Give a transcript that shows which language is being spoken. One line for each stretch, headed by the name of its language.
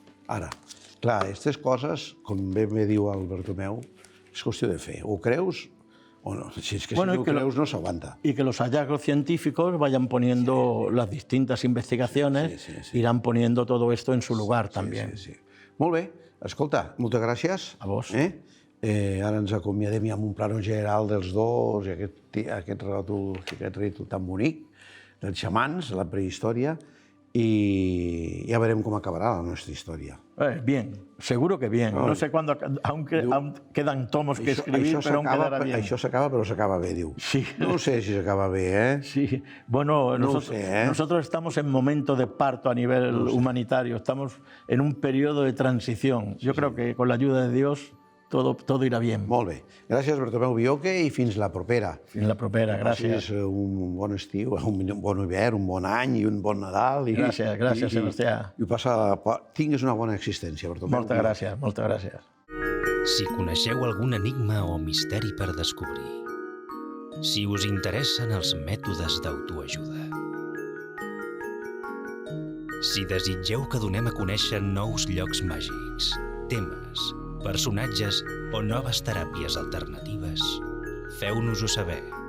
Catalan: Ara, clar, aquestes coses, com bé diu el Bartomeu, és qüestió de fer. Ho creus o no? Si és que Bueno, si no ho creus no s'aguanta.
Spanish: Y que los hallazgos científicos vayan poniendo las distintas investigaciones, sí. irán poniendo todo esto en su lugar también. Sí.
Catalan: Molt bé, escolta, moltes gràcies.
Spanish: A vos.
Catalan: Ara ens acomiadem ja amb un plano general dels dos i aquest rètol tan bonic, dels xamans, la prehistòria, y ya verem com acabarà la nostra història.
Spanish: Bien, seguro que bien. No sé cuándo, aunque aún quedan tomos que escribir, pero aún quedará bien.
Catalan: Això s'acaba, però s'acaba bé, diu. Sí. No sé si s'acaba bé, eh?
Spanish: Sí, bueno, No sé, ¿eh? nosotros estamos en momento de parto a nivel humanitario, estamos en un periodo de transición. Yo creo que con la ayuda de Dios todo irá bien.
Catalan: Molt bé. Gràcies, Bartomeu Bioque, i fins la propera. Fins la propera, gràcies. Passis un bon estiu, un bon hivern, un bon any i un bon Nadal. Gràcies, Sebastià. I tingues una bona existència, Bartomeu. Moltes gràcies, moltes gràcies. Si coneixeu algun enigma o misteri per descobrir, si us interessen els mètodes d'autoajuda, si desitgeu que donem a conèixer nous llocs màgics, temes, personatges o noves teràpies alternatives, feu-nos-ho saber.